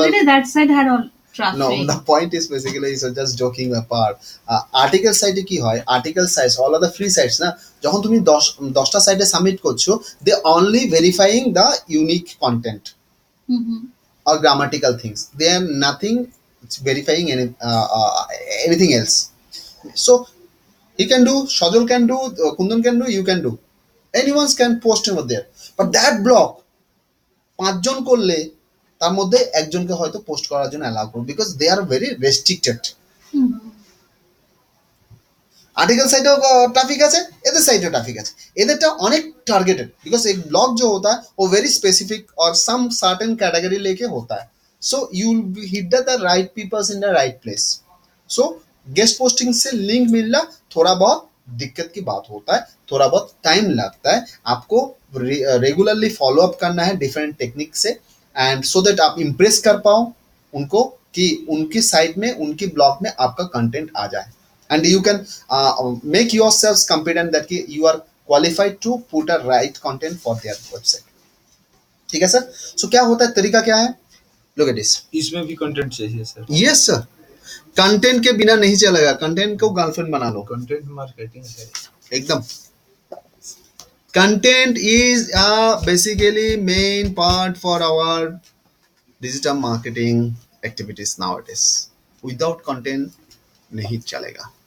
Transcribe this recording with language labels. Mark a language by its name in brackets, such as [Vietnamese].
[English] Already that side had all no, traffic. the point is basically is just joking apart। [Bangla] Article সাইটে কি হয়, article sites [English] all are the free sites [Bangla] না, যখন তুমি 10টা সাইটে সাবমিট করছো [English] They only verifying the unique content Mhm. or grammatical things, they are nothing verifying anything else। So he can do, Shajol can do, Kundan can do, you can do, anyone can post over there, but that block [Bangla] 5 জন করলে তার মধ্যে একজনকে হয়তো post করার জন্য allow করবে, [English] Because they are very restricted. [Hindi] Article साइटों का ट्रैफिक है, इधर साइटों ट्रैफिक है, इधर अनेक टारगेटेड, बिकॉज एक ब्लॉग जो होता है वो वेरी स्पेसिफिक और सम सर्टेन कैटेगरी लेके होता है। [English] So you will hit the right peoples in the right place. [Hindi] So guest posting से लिंक मिलना थोड़ा बहुत दिक्कत की बात होता है, थोड़ा बहुत टाइम लगता है, आपको रेगुलरली फॉलो अप करना है डिफरेंट टेक्निक से, एंड सो दैट आप इम्प्रेस कर पाओ उनको कि उनकी साइट में उनकी ब्लॉग में आपका कंटेंट आ जाए, [English] and you can make yourselves confident that you are qualified to put a right content for their website। [Hindi] ठीक है सर? सो क्या होता है, तरीका क्या है, [English] look at this। [Hindi] इसमें भी कंटेंट चाहिए सर। [English] yes sir, [Hindi] कंटेंट के बिना नहीं चलेगा, कंटेंट को गर्लफ्रेंड बना लो कंटेंट मार्केटिंग है। एकदम। [English] Content is basically main part for our digital marketing activities nowadays. Without content [Hindi] नहीं चलेगा।